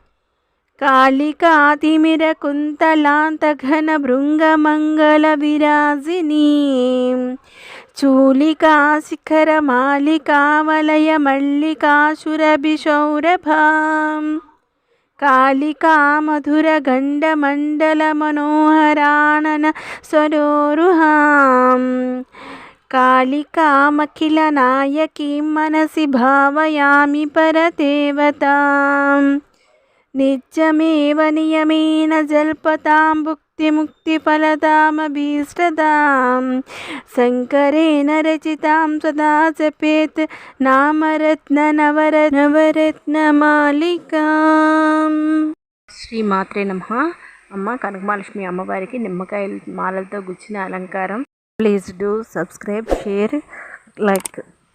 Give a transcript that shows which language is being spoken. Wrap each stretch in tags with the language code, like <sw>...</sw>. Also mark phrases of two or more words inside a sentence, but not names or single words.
<sa>कालिकातिमिरकुन्तलान्तघनभृङ्गमङ्गलविराजिनीं चूलिकाशिखरमालिकावलयमल्लिकाशुरभिसौरभां कालिका मधुरगण्डमण्डलमनोहरानन सरोरुहां कालिकामखिलनायकीं मनसि भावयामि परदेवताम्। नित्यमेव नियमेन जल्पतां नित्यमुक्तिफलदामभीष्टदां शङ्करेण रचितां सदा जपेत् నామరత్నమాలికాం. శ్రీమాత్రే నమః.</sa> <te>అమ్మ కనకమహాలక్ష్మి అమ్మవారికి నిమ్మకాయల మాలలతో గుచ్చిన అలంకారం.</te> <en>Please do subscribe, share, like.</en>